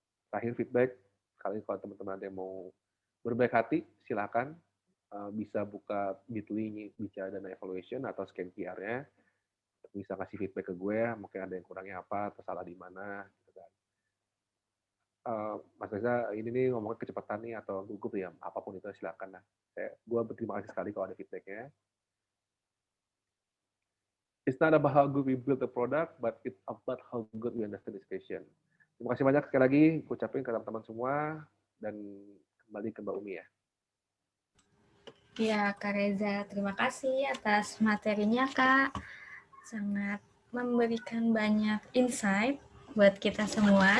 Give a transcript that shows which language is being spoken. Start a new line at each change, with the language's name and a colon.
Indonesian: Terakhir feedback, kali kalau teman-teman ada yang mau berbaik hati, silakan bisa buka Bitly bicara dana evaluation atau scan QR-nya, bisa kasih feedback ke gue, mungkin ada yang kurangnya apa, atau salah di mana, gitu kan. Mas Reza ini nih ngomongin kecepatan nih atau gugup ya, apapun itu silakan lah. Gue berterima kasih sekali kalau ada feedbacknya.
English: It's not about how good we build the product, but it's about how good we understand this question.
Indonesian: Terima kasih banyak sekali lagi, ucapin ke teman-teman semua, dan kembali ke Mbak Umi ya. Ya, Kak Reza, terima kasih atas materinya, Kak. Sangat memberikan banyak insight buat kita semua.